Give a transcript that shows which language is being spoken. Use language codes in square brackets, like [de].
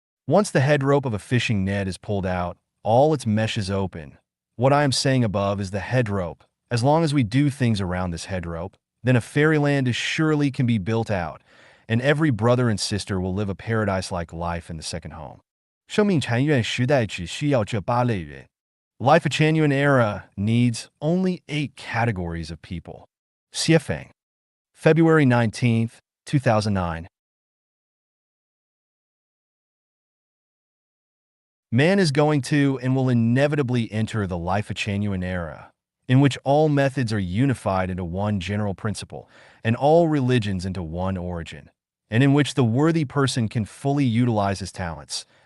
[en] Once the head rope of a fishing net is pulled out, all its meshes open. What I am saying above is the head rope. As long as we do things around this head rope, then a fairyland surely can be built out, and every brother and sister will live a paradise-like life in the second home. [zh] 生命禅院时代只需要这8类人。 [en] Lifechanyuan era needs only 8 categories of people. Xuefeng. February 19th, 2009. Man is going to and will inevitably enter the Lifechanyuan era, in which all methods are unified into one general principle, and all religions into one origin, and in which the worthy person can fully utilize his talents.